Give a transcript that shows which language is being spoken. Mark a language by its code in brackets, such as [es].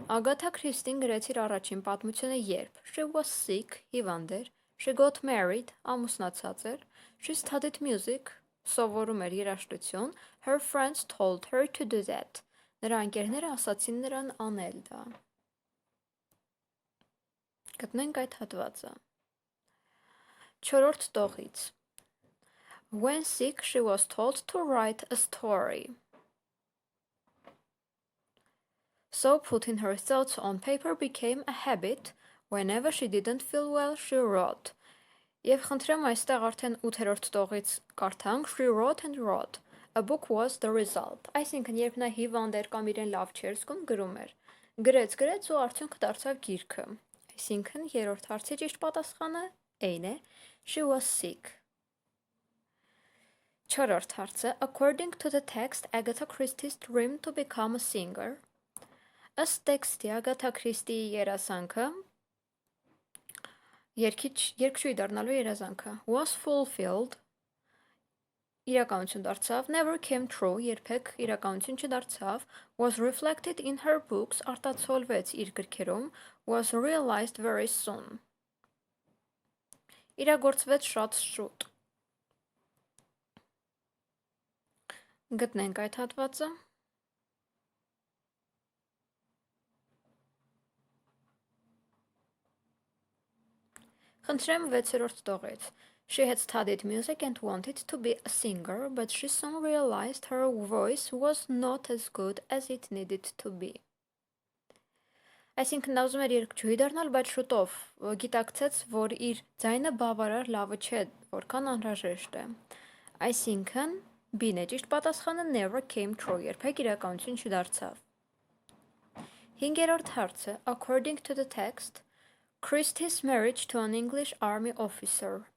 [hy] Ագաթա Քրիստին գրեց իր առաջին պատմությունը երբ. [en] She was sick, [hy] հիվանդ էր. [en] She got married, [hy] ամուսնացած էր. [en] She studied music, [hy] սովորում էր երաժշտություն. [en] Her friends told her to do that. [hy] Նրա ընկերները ասացին նրան անել դա։ Գտնենք այդ հատվածը։ 4-րդ տողից. [en] When sick, she was told to write a story. So putting her thoughts on paper became a habit. Whenever she didn't feel well, she wrote. [hy] Եվ խնդրեմ այստեղ արդեն 8-րդ տողից կարդանք. [en] She wrote and wrote. A book was the result. [hy] Այսինքն երբ նա հիվանդ էր կամ իրեն լավ չէր զգում, գրում էր։ Գրեց ու արդյունքը դարձավ գիրքը։ Այսինքն երրորդ հարցի ճիշտ պատասխանը A-ն է. [en] She was sick. [hy] Չորրորդ հարցը. [en] According to the text, Agatha Christie's dream to become a singer. [hy] Ըստ տեքստի Ագաթա Քրիստիի երազանքը երգչուհի դառնալու երազանքը [en] was fulfilled [hy] իրականություն դարձավ, [en] never came true [hy] երբեք իրականություն չդարձավ, [en] was reflected in her books [hy] արտացոլվեց իր գրքերում, [en] was realized very soon [hy] իրագործվեց շատ շուտ։ Գտնենք այդ հատվածը։ Խնդրեմ 6-րդ տողից։ [en] She had studied music and wanted to be a singer, but she soon realized her voice was not as good as it needed to be. [hy] Այսինքն նա ուզում էր երգչուհի դառնալ, բայց շուտով գիտակցեց, որ իր ձայնը բավարար լավը չէ, որքան անհրաժեշտ է։ Այսինքն B-ն է ճիշտ պատասխանը [en] never came true, [hy] երբեք իրականություն չդարձավ։ 5-րդ հարցը, [en] according to the text, Christie's marriage to an English army officer.